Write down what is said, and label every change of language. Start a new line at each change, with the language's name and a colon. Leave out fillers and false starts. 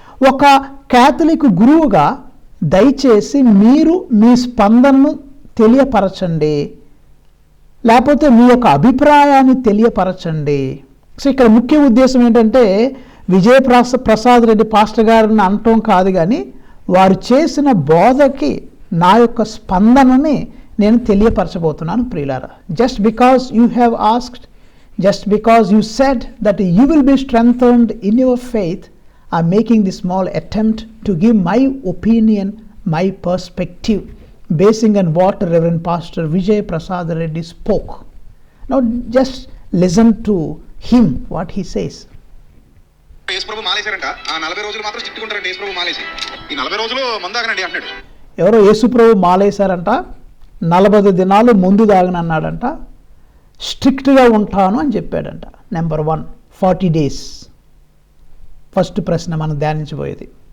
Telugu: ఒక క్యాథలిక్ గురువుగా దయచేసి మీరు మీ స్పందనను తెలియపరచండి, లేకపోతే మీ యొక్క అభిప్రాయాన్ని తెలియపరచండి. సో ఇక్కడ ముఖ్య ఉద్దేశం ఏంటంటే విజయ్ ప్రసాద్ రెడ్డి పాస్టర్ గారిని అనటం కాదు, కానీ వారు చేసిన బోధకి నా యొక్క స్పందనని నేను తెలియపరచబోతున్నాను ప్రియులారా.
English: Just because you have asked, just because you said that you will be strengthened in your faith, I am making this small attempt to give my opinion, my perspective, basing on what Reverend Pastor Vijay Prasad Reddy spoke. Now just listen to him, what he says.
Telugu: యేసుప్రభు మాలేశారంట, ఆ 40 రోజులు మాత్రం strict ఉంటారంట. యేసుప్రభు మాలేసి ఈ 40 రోజులు మందాగనండి అంటున్నాడు. ఎవరో యేసుప్రభు మాలేశారంట, 40 దినాలు ముందు దాగనన్నాడంట, స్ట్రిక్ట్గా ఉంటాను అని చెప్పాడంట. Number 1, 40 days. ఫస్ట్ ప్రశ్న మనం ధ్యానించబోయేది